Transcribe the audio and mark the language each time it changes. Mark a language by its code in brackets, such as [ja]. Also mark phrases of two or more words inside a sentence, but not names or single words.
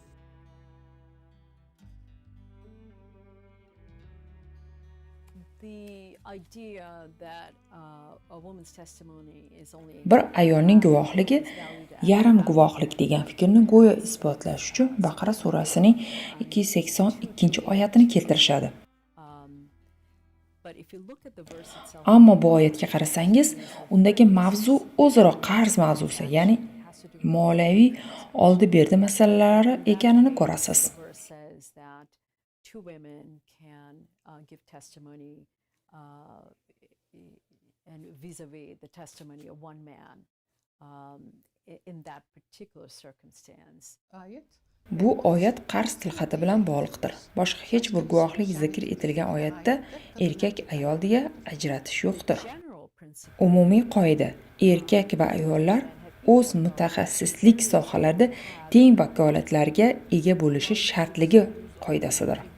[uz] Bir ayolning guvohligi yarim guvohlik degan fikrni go'yo isbotlash uchun Baqara surasining 282-oyatini keltirishadi. Ammo bu oyatga qarasangiz, undagi mavzu o'zaro qarz mavzusi, ya'ni moliyaviy oldi-berdi masalalari ekanini ko'rasiz. [en] And vis-a-vis the testimony of one man in that particular circumstance. [uz] Bu oyat qarz tilxati bilan bog'liqdir. Boshqa hech bir guvohlik zikr etilgan oyatda erkak ayol deya ajratish yo'qdir. Umumiy qoida: erkak va ayollar o'z mutaxassislik sohalarida teng vakolatlarga ega bo'lishi shartligi qoidasidir.